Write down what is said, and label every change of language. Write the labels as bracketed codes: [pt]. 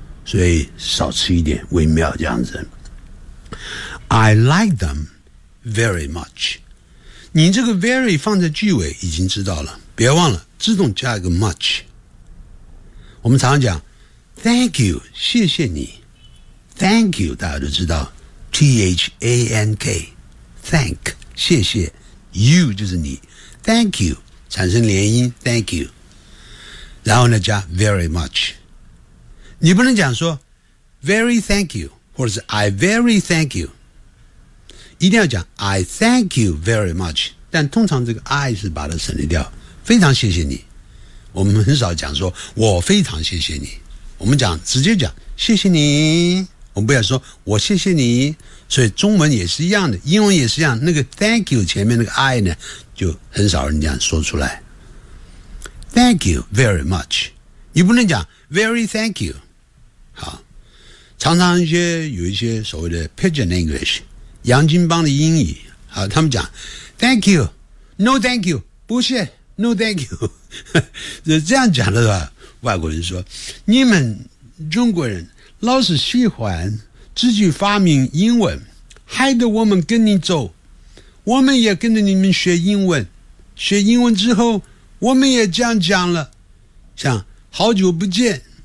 [zh] 所以少吃一点为妙，这样子。 [en] I like them very much。 [zh] 你这个 very 放在句尾已经知道了，别忘了自动加一个 much。我们常常讲 [en] thank you， [zh] 谢谢你。 [en] Thank you [zh] 大家都知道 ，thank。 Thank， 谢谢 ，you 就是你 ，thank you 产生连音 ，thank you， 然后呢加 very much， 你不能讲说 [en] very thank you， [zh] 或者是 [en] I very thank you， [zh] 一定要讲 [en] I thank you very much， [zh] 但通常这个 I 是把它省略掉，非常谢谢你，我们很少讲说我非常谢谢你，我们讲直接讲谢谢你。我们不要说我谢谢你，所以中文也是一样的，英文也是一样，那个 [en] thank you [zh] 前面那个 I 呢就很少人这样说出来。 [en] Thank you very much， [zh] 你不能讲 [en] very thank you。 [zh] 好，常常有一些所谓的 pigeon English 洋泾浜的英语，好，他们讲 [en] thank you， no thank you， [zh] 不谢， [en] no thank you。 [zh] 这样讲的话，外国人说你们中国人老是喜欢自己发明英文，害得我们跟你走，我们也跟着你们学英文，学英文之后我们也这样讲了，像好久不见，